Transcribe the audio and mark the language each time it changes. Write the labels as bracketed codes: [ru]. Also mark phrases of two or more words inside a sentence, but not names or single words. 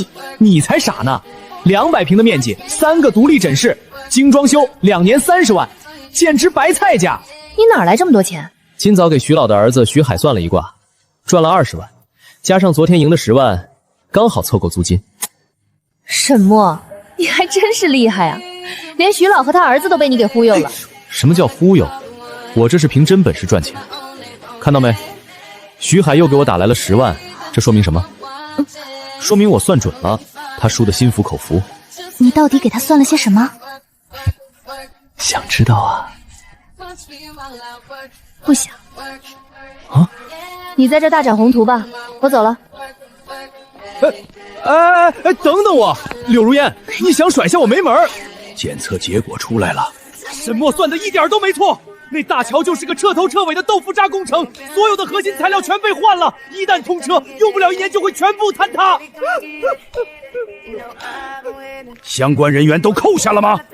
[zh] 你才傻呢！200平的面積，3個獨立診室，精裝修，2年30萬，簡直白菜價。你哪來這麼多錢？今早給徐老的兒子徐海算了一卦，賺了20萬，加上昨天贏的10萬，剛好湊夠租金。沈墨，你還真是厲害啊！連徐老和他兒子都被你給忽悠了。什麼叫忽悠？我這是憑真本事賺錢。看到沒？徐海又給我打來了10萬，這說明什麼？說明我算準了，他輸得心服口服。你到底給他算了些什麼？想知道啊？不想。啊？你在這大展宏圖吧，我走了。等等我，柳如煙，你想甩下我沒門兒？檢測結果出來了，沈墨算的一點都沒錯。那大橋就是個徹頭徹尾的豆腐渣工程，所有的核心材料全被換了，一旦通車，用不了1年就會全部坍塌。相關人員都扣下了嗎？